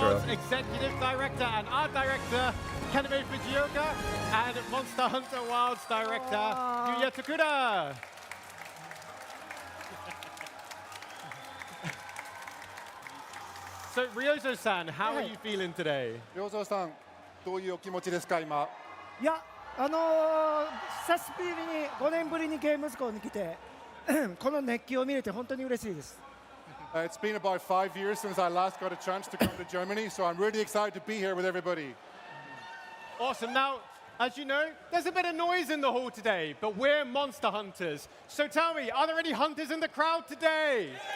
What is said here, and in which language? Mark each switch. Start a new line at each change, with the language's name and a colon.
English: Wilds Executive Director and Art Director Kaname Fujioka and Monster Hunter Wilds Director Yuya Tokuda. So Ryozo-san, how are you feeling today?
Japanese: 良三さん、どういうお気持ちですか、今。いや、久しぶりに5年ぶりにゲームズコに来てこの熱気を見れて本当に嬉しいです。
English: It's been about 5 years since I last got a chance to come to Germany, so I'm really excited to be here with everybody. Awesome. Now, as you know, there's a bit of noise in the hall today, but we're monster hunters. So tell me, are there any hunters in the crowd today?